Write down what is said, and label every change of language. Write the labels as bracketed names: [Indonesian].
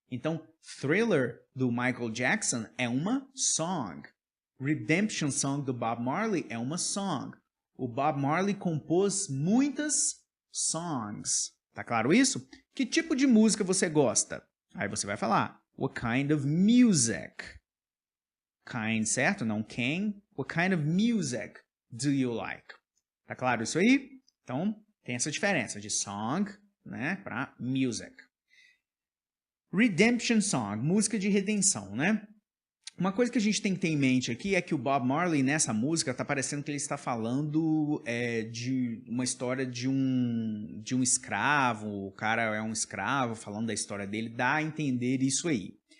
[Portuguese] Então, Thriller, do Michael Jackson, é uma song. Redemption Song, do Bob Marley, é uma song. O Bob Marley compôs muitas songs. Tá claro isso? Que tipo de música você gosta? Aí você vai falar, [English] what kind of music? [Portuguese] Kind, certo? Não can. [English] What kind of music do you like? [Portuguese] Tá claro isso aí? Então, tem essa diferença de song, né, para music. Redemption Song, música de redenção, né? Uma coisa que a gente tem que ter em mente aqui é que o Bob Marley, nessa música, está parecendo que ele está falando de uma história de um escravo, o cara é um escravo, falando da história dele, dá a entender isso aí.